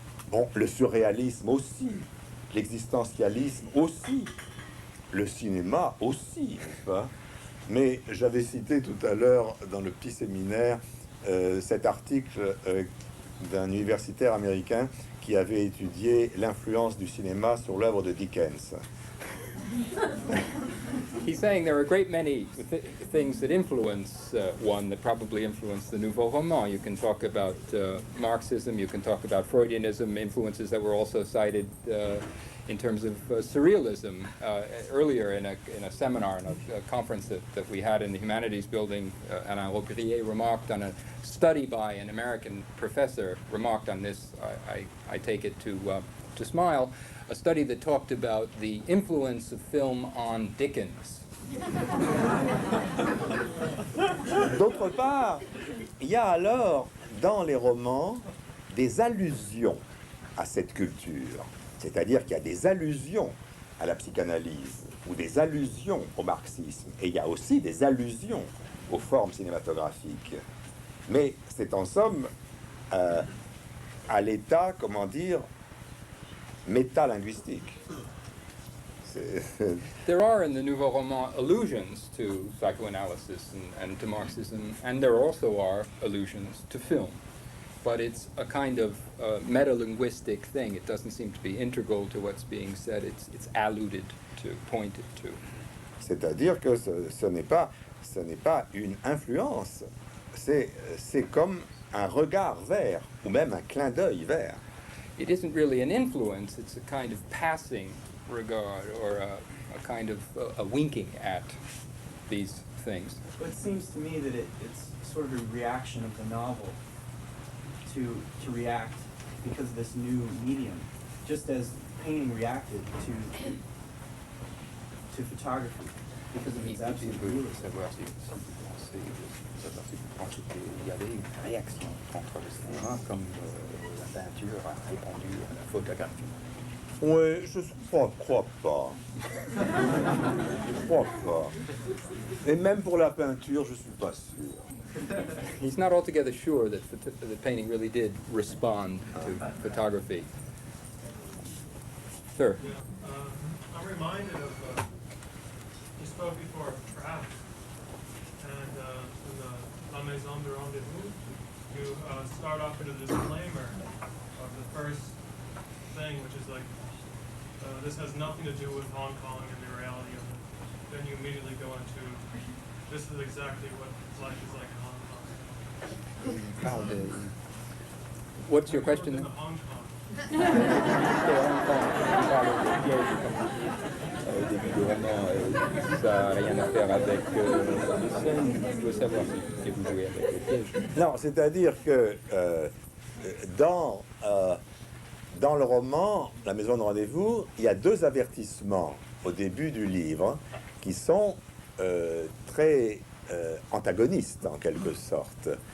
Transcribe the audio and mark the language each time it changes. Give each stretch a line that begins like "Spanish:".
French: Bon, le surréalisme aussi, l'existentialisme aussi, le cinéma aussi, n'est-ce pas? Mais j'avais cité tout à l'heure dans le petit séminaire cet article d'un universitaire américain qui avait étudié l'influence du cinéma sur l'œuvre de Dickens.
English: He's saying there are a great many things that influence one that probably influence the nouveau roman. You can talk about Marxism, you can talk about Freudianism, influences that were also cited in terms of surrealism. Earlier in a seminar, in a conference that we had in the Humanities Building, Alain Rogrier remarked on a study by an American professor, remarked on this, I take it to smile, a study that talked about the influence of film on Dickens.
French: D'autre part, il y a alors dans les romans des allusions à cette culture. C'est-à-dire qu'il y a des allusions à la psychanalyse ou des allusions au marxisme. Et il y a aussi des allusions aux formes cinématographiques. Mais c'est en somme à l'état, comment dire, métalinguistique.
English: There are in the Nouveau Roman allusions to psychoanalysis and to Marxism, and there also are allusions to film. But it's a kind of metalinguistic thing. It doesn't seem to be integral to what's being said. It's alluded to, pointed to.
French: C'est-à-dire que ce n'est pas une influence. C'est comme un regard vers, ou même un clin d'œil vers.
English: It isn't really an influence. It's a kind of passing regard, or a kind of a winking at these things. But it seems to me that it's sort of a reaction of the novel to react because of this new medium, just as painting reacted to photography because of its absolute realism.
French: Savoir si vous pensez qu'il y avait une réaction contre le cinéma comme la peinture a répondu à la photographie. Oui, je ne crois pas. Je crois pas. Et même pour la peinture, je ne suis pas sûr.
English: He's not altogether sure that the painting really did respond to photography. Sir? I'm reminded of, you spoke before of traps, and in the La Maison de Rendezvous, you start off with a disclaimer of the first thing, which is like, this has nothing to do with Hong Kong and the reality of it. Then you immediately go into, this is exactly what life is like in Hong Kong. What's your question? In Hong Kong.
French: Au début du roman, ça n'a rien à faire avec les scènes. Je veux savoir si vous jouez avec les pièges. Non, c'est-à-dire que dans le roman La Maison de Rendez-vous, il y a deux avertissements au début du livre qui sont très antagonistes en quelque sorte.